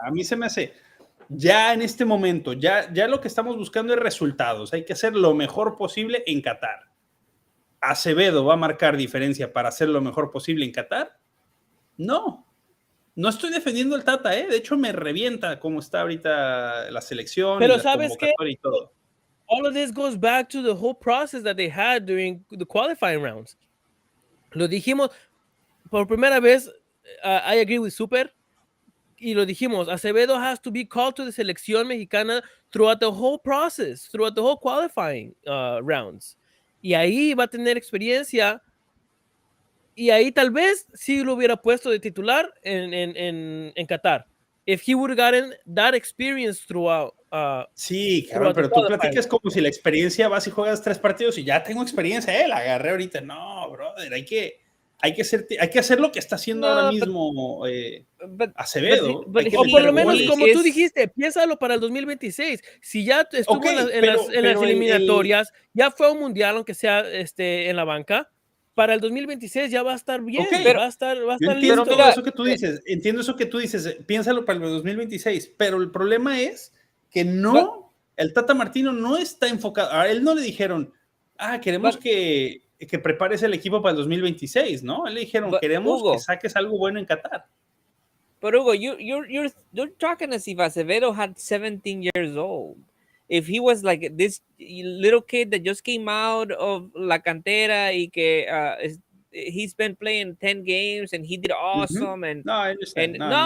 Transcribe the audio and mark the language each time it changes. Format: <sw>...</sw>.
<es>A mí se me hace, ya en este momento, ya lo que estamos buscando es resultados. Hay que hacer lo mejor posible en Qatar. ¿Acevedo va a marcar diferencia para hacer lo mejor posible en Qatar? No estoy defendiendo el Tata, de hecho me revienta cómo está ahorita la selección. Pero y la ¿sabes qué? Y todo.</es> <en>All of this goes back to the whole process that they had during the qualifying rounds.</en> <es>Lo dijimos por primera vez,</es> <en>I agree with Super,</en> <es>y lo dijimos,</es> <en>Acevedo has to be called to the selección mexicana throughout the whole process, throughout the whole qualifying rounds.</en> <es>Y ahí va a tener experiencia, y ahí tal vez sí lo hubiera puesto de titular en Qatar.</es> <en>If he would have gotten that experience throughout.</en> <es>Sí, claro, pero tú platicas como si la experiencia vas y juegas 3 partidos y ya tengo experiencia, la agarré ahorita. No, brother, hay que hacer lo que está haciendo ahora mismo Acevedo. O por lo menos, como tú dijiste, piénsalo para el 2026. Si ya estuvo en las eliminatorias, ya fue a un mundial, aunque sea en la banca, para el 2026 ya va a estar bien, va a estar listo. Entiendo eso que tú dices, piénsalo para el 2026, pero el problema es que el Tata Martino no está enfocado. A él no le dijeron, queremos que prepares el equipo para el 2026, ¿no? Le dijeron, queremos Hugo, que saques algo bueno en Qatar.</es> <en>But Hugo, you're talking as if Acevedo had 17 years old. If he was like this little kid that just came out of La Cantera</en> <es>y que</es> <en>he's been playing 10 games and he did awesome. Mm-hmm. No, I understand.</en>